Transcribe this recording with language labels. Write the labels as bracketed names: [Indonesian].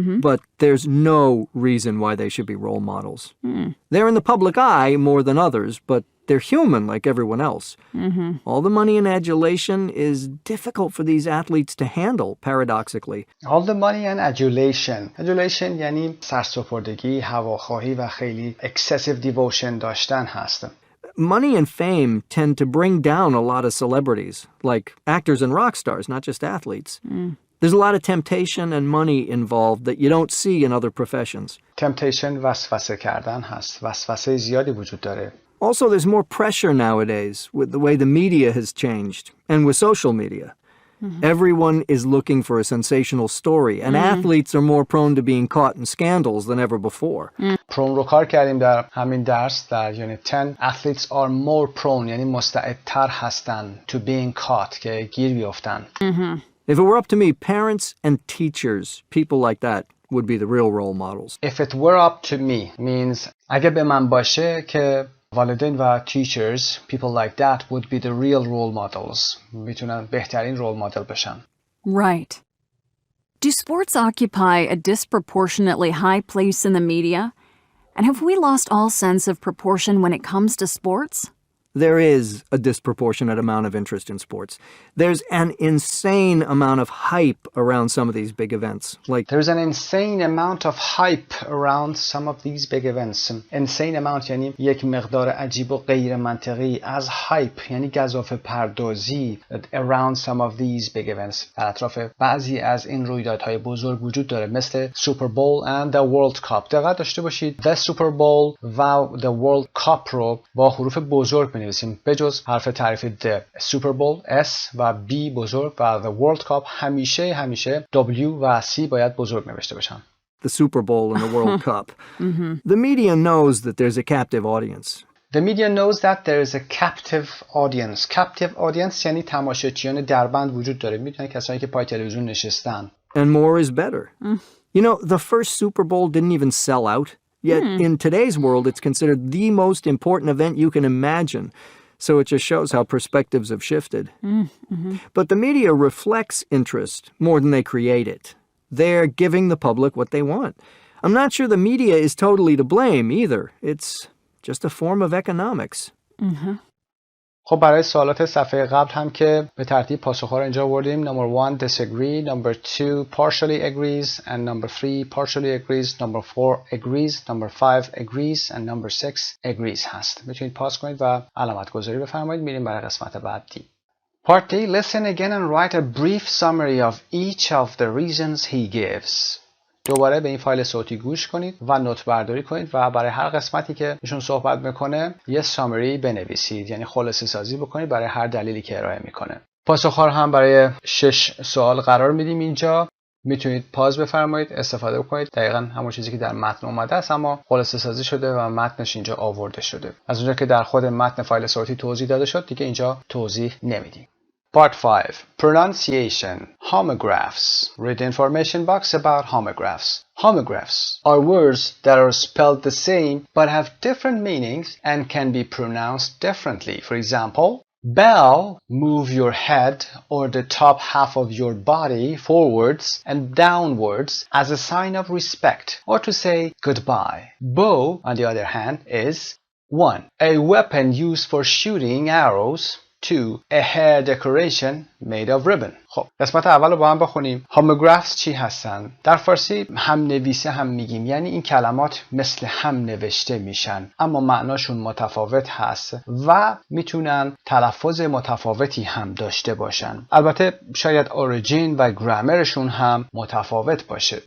[English] But there's no reason why they should be role models. They're in the public eye more than others, but they're human like everyone else. All the money and adulation is difficult for these athletes to handle, paradoxically. All the money and adulation. [Persian] Adulation یعنی سرسپردگی، هواخواهی و خیلی [English] excessive devotion [Persian] داشتن هست. [English] Money and fame tend to bring down a lot of celebrities, like actors and rock stars, not just athletes. There's a lot of temptation and money involved that you don't see in other professions. [Persian] Temptation وسوسه کردن هست. وسوسه زیادی وجود داره. [English] Also, there's more pressure nowadays with the way the media has changed and with social media. Everyone is looking for a sensational story, and athletes are more prone to being caught in scandals than ever before. [Persian] prone رو کار کردیم در همین درس در یونیت 10. [English] Athletes are more prone [Persian] یعنی مستعدتر هستن [English] to being caught [Persian] که گیر بیفتن. [English] If it were up to me, parents and teachers, people like that, would be the real role models. If it were up to me means [Persian] اگه به من باشه که والدین و [English] teachers, people like that would be the real role models. [Persian] میتونن بهترین role model بشن. [English] Right. Do sports occupy a disproportionately high place in the media? And have we lost all sense of proportion when it comes to sports? There is a disproportionate amount of interest in sports. There's an insane amount of hype around some of these big events. There's an insane amount of hype around some of these big events. Insane amount [Persian] یعنی یک مقدار عجیب و غیر منطقی از hype یعنی گزافه پردازی [English] around some of these big events. [Persian] در اطراف بعضی از این رویدادهای بزرگ وجود داره مثل [English] Super Bowl and the World Cup. [Persian] دقت داشته باشید the Super Bowl و the World Cup رو با حروف بزرگ نویسیم به جز حرف تعریف the Super Bowl S و B بزرگ و the World Cup همیشه W و C باید بزرگ نوشته باشن. [English] The Super Bowl and the World Cup. The media knows that there's a captive audience. The media knows that there is a captive audience. Captive audience [Persian] یعنی تماشاچیان دربند وجود داره. میدونن کسایی که پای تلویزیون نشستن. [English] And more is better. You know, the first Super Bowl didn't even sell out. Yet in today's world, it's considered the most important event you can imagine. So it just shows how perspectives have shifted. But the media reflects interest more than they create it. They're giving the public what they want. I'm not sure the media is totally to blame either. It's just a form of economics. [Persian] خب برای سوالات صفحه قبل هم که به ترتیب پاسخ‌ها رو اینجا آوردیم. [English] Number 1 disagree, number 2 partially agrees, and number 3 partially agrees, number 4 agrees, number 5 agrees, and number 6 agrees هست. [Persian] میتونید پاس کنید و علامت گذاری بفرمایید. میریم برای قسمت بعدی. [English] Part D, listen again and write a brief summary of each of the reasons he gives. [Persian] دوباره به این فایل صوتی گوش کنید و نوت برداری کنید و برای هر قسمتی که ایشون صحبت میکنه یه سامری بنویسید، یعنی خلاصه سازی بکنید برای هر دلیلی که ارائه میکنه. پاسخ‌ها رو هم برای 6 سوال قرار میدیم اینجا. میتونید پاز بفرمایید، استفاده بکنید. دقیقاً همون چیزی که در متن اومده است اما خلاصه سازی شده و متنش اینجا آورده شده. از اونجا که در خود متن فایل صوتی توضیح داده شد دیگه اینجا توضیح نمیدیم. [English] Part 5. Pronunciation. Homographs. Read the information box about homographs. Homographs are words that are spelled the same but have different meanings and can be pronounced differently. For example, bow, move your head or the top half of your body forwards and downwards as a sign of respect or to say goodbye. Bow, on the other hand, is 1. A weapon used for shooting arrows. 2. A hair decoration made of ribbon. [Persian] خب قسمت اول رو با هم بخونیم. Homographs چی هستن؟ در فارسی هم نویسه هم میگیم، یعنی این کلمات مثل هم نوشته میشن اما معناشون متفاوت هست و میتونن تلفظ متفاوتی هم داشته باشن. البته شاید اوریجین و گرامرشون هم متفاوت باشه.